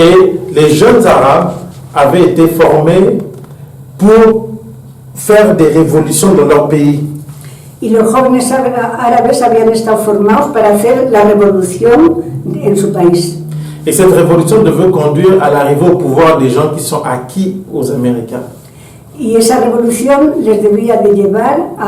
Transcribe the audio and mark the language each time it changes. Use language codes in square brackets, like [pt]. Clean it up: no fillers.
[fr] Et les jeunes arabes avaient été formés pour faire des révolutions dans leur pays. [es] y los jóvenes árabes habían estado formados para hacer la revolución en su país. [fr] Et cette révolution devait conduire à l'arrivée au pouvoir des gens qui sont acquis aux Américains. [es] Y esa revolución les debía de llevar